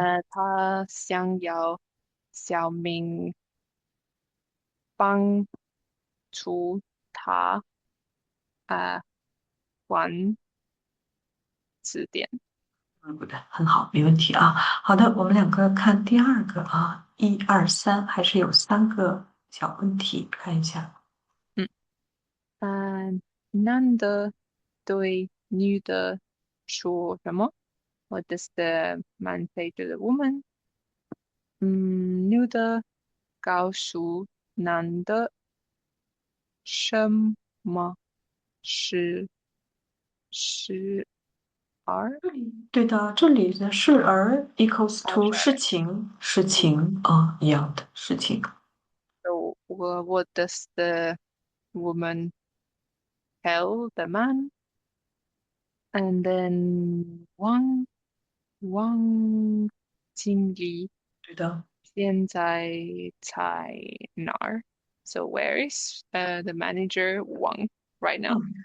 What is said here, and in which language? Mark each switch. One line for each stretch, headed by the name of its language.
Chinese: 他想要小明帮助他还字典。很好，没问题啊。好的，我们两个看第二个啊，一二三，还是有三个小问题，看一下。男的对女的说什么？
English: What does the man say to the woman？
Chinese: 女的告诉男的什么是儿？对的，这里的是儿 equals 哦，
English: to
Chinese: 是儿。事情啊一样的事情。
English: So, what does the woman tell the man? And then one
Chinese: 汪经理对的，现在在哪儿？
English: So where is the manager Wang right now?